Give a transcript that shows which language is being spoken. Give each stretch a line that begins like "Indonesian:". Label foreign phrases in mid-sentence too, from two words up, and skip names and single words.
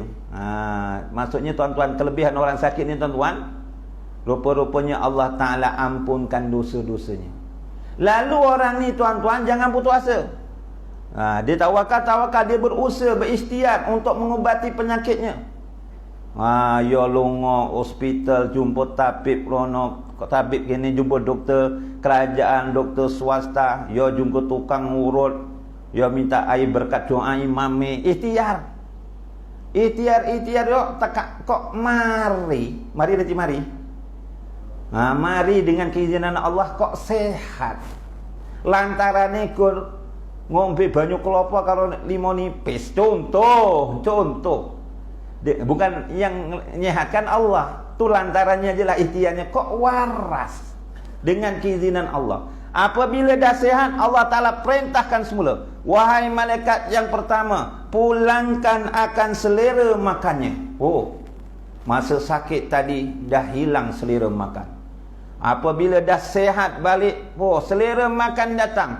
Malay: Maksudnya tuan-tuan, kelebihan orang sakit ni tuan-tuan, rupa-rupanya Allah Ta'ala ampunkan dosa-dosanya. Lalu orang ni tuan-tuan jangan putus asa. Dia tawakal, dia berusaha, berikhtiar untuk mengubati penyakitnya. Ya lungo hospital, jumpa tabib rono, tabib gini, jumpa doktor kerajaan, doktor swasta, ya jumpa tukang urut, ya minta air berkat doa imami, ikhtiar yo tak
Javanese: kok mari
Malay: dengan keizinan Allah
Javanese: kok sehat. Lantarane kur ngombe banyu kelapa karo limo nipis, contoh.
Malay: Bukan yang menyehatkan Allah, tu lantarannya jelah ikhtiarnya
Javanese: kok waras
Malay: dengan keizinan Allah. Apabila dah sihat, Allah Ta'ala perintahkan semula, wahai malaikat yang pertama, pulangkan akan selera makannya. Oh, masa sakit tadi dah hilang selera makan. Apabila dah sihat balik, oh, selera makan datang.